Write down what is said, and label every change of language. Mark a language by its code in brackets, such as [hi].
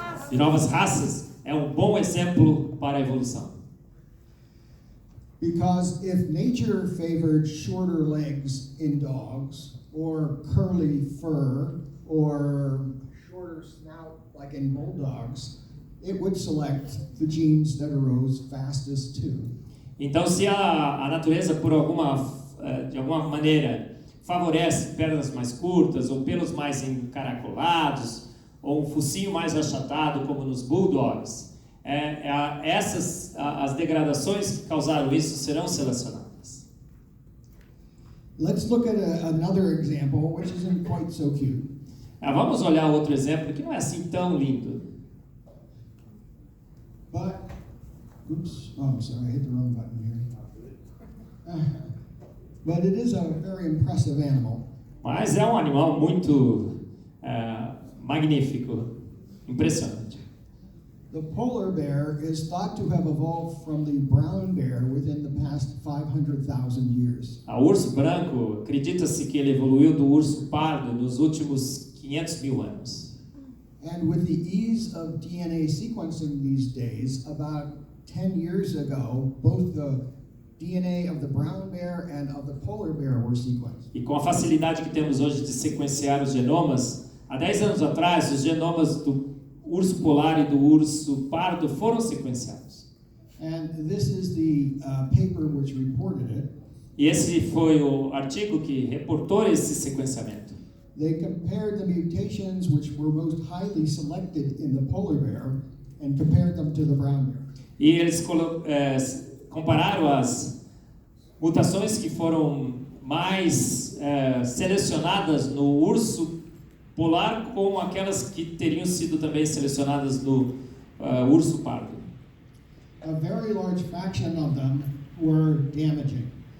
[pt] De novas raças é um bom exemplo para a evolução. [en] Because if nature favored shorter legs in dogs, or curly fur, or shorter snout like in bulldogs, it would select the genes that arose fastest too. [pt] Então, se a natureza, de alguma maneira, favorece pernas mais curtas, ou pelos mais encaracolados, ou um focinho mais achatado, como nos bulldogs, as degradações que causaram isso serão selecionadas. [en] Let's look at another example, which isn't quite so cute. [pt] Vamos olhar outro exemplo que não é assim tão lindo. [en] But, oops, oh, I'm sorry, I hit the wrong button here. But it is a very impressive animal. [pt] Mas é um animal muito magnífico, impressionante. [en] The polar bear is thought to have evolved from the brown bear within the past 500,000 years. [pt] O urso branco, acredita-se que ele evoluiu do urso pardo nos últimos 500.000 anos. [en] And with the ease of DNA sequencing these days, about 10 years ago, both the DNA of the brown bear and of the polar bear were sequenced. [pt] E com a facilidade que temos hoje de sequenciar os genomas, há 10 anos atrás, os genomas do urso polar e do urso pardo foram sequenciados. [en] And this is the paper which reported it. [pt] E esse foi o artigo que reportou esse sequenciamento. [en] They compared the mutations which were most highly selected in the polar bear and compared them to the brown bear. [pt] E eles compararam as mutações que foram mais selecionadas no urso polar com aquelas que teriam sido também selecionadas no urso pardo. [en] A very large fraction of them were damaging.